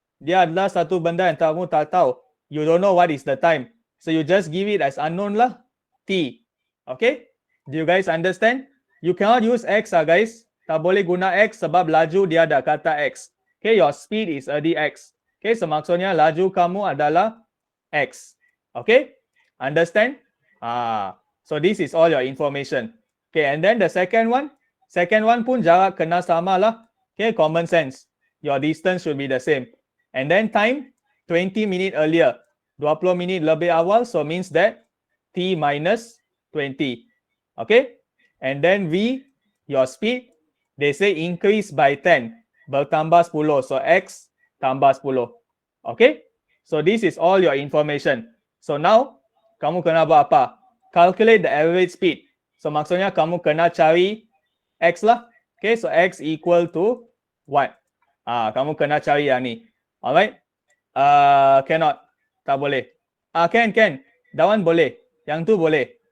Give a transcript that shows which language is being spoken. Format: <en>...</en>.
<ms>Dia adalah satu benda yang kamu tak tahu.</ms> <en>You don't know what is the time. So you just give it as unknown lah. T. Okay? Do you guys understand? You cannot use X guys.</en> <ms>Tak boleh guna X sebab laju dia ada kata X.</ms> <en>Okay, your speed is already X. Okay, so</en> <ms>maksudnya laju kamu adalah X.</ms> <en>Okay? Understand? So this is all your information. Okay, and then the second one</en> <ms>pun jarak kena sama lah.</ms> <en>Okay, common sense. Your distance should be the same. And then time, 20 minutes earlier.</en> <ms>20 minit lebih awal,</ms> <en>so means that T minus 20.</en> <ms>Okay?</ms> <en>And then V, your speed, they say increase by 10.</en> <ms>Bertambah 10.</ms> <en>So</en> <ms>X tambah 10.</ms> <en>Okay? So this is all your information.</en> <ms>So now, kamu kena buat apa?</ms> <en>Calculate the average speed.</en> <ms>So maksudnya kamu kena cari X lah.</ms> <en>Okay, so X equal to what?</en> <ms>Kamu kena cari yang ni. Alright? Cannot. Tak boleh.</ms> <en>Can. That one</en> <ms>boleh. Yang tu boleh.</ms>